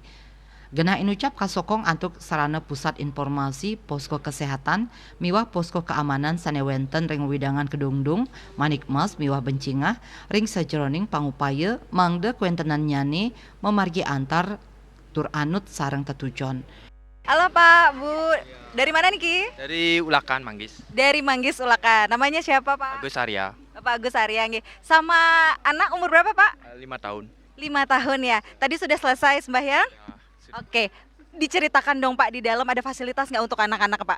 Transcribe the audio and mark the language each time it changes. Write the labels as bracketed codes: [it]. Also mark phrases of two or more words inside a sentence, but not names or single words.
[ban] Genah inucap kasokong antuk sarana pusat informasi posko kesehatan miwah posko keamanan sanewenten ring widangan kedungdung manikmas miwah bencingah ring sajeroning pangupaya mangde kuentenan nyane memargi antar tur anut sareng tetujon. [id] Halo Pak, Bu, dari mana nih Ki? Dari Ulakan, Manggis. Dari Manggis Ulakan. Namanya siapa Pak? Agus Arya, Bapak Agus Arya nggih. Sama anak umur berapa Pak? 5 tahun. 5 tahun ya. Tadi sudah selesai sembahyang? Ya, Oke. Diceritakan dong Pak, di dalam ada fasilitas nggak untuk anak-anak Pak?